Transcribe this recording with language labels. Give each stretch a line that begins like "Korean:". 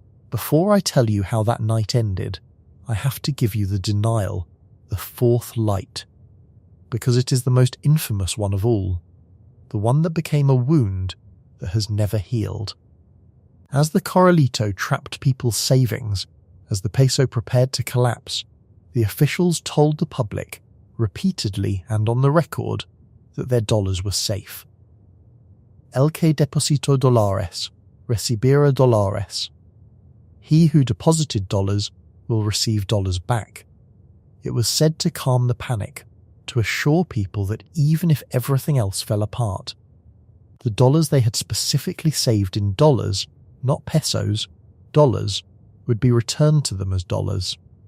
English: Before I tell you how that night ended, I have to give you the denial, the fourth light, because it is the most infamous one of all, the one that became a wound that has never healed. As the Corralito trapped people's savings, as the peso prepared to collapse, the officials told the public, repeatedly and on the record, that their dollars were safe.
Spanish: El que depositó dólares recibirá dólares.
English: He who deposited dollars will receive dollars back. It was said to calm the panic, to assure people that even if everything else fell apart, the dollars they had specifically saved in dollars, not pesos, dollars, would be returned to them as dollars.